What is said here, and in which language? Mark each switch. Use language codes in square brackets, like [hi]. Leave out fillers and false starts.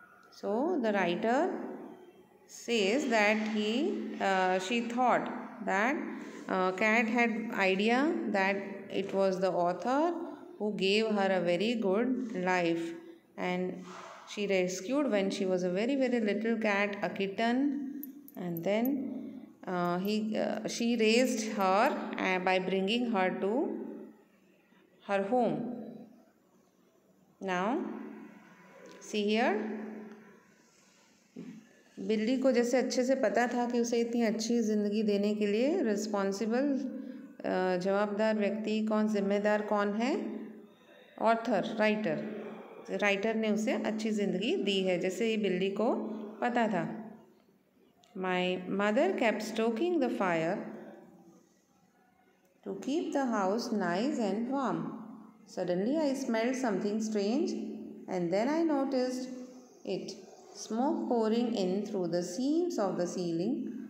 [en] So the writer says that she thought that cat had idea that it was the author who gave her a very good life, and she rescued when she was a very, very little cat, a kitten, and then she raised her by bringing her to her home. Now, see here, [hi] बिल्ली को जैसे अच्छे से पता था कि उसे इतनी अच्छी ज़िंदगी देने के लिए रिस्पॉन्सिबल, जवाबदार व्यक्ति कौन, जिम्मेदार कौन है? ऑथर, राइटर ने उसे अच्छी ज़िंदगी दी है, जैसे ये बिल्ली को पता था. [en] My mother kept stoking the fire to keep the house nice and warm. Suddenly I smelled something strange and then I noticed it. Smoke pouring in through the seams of the ceiling.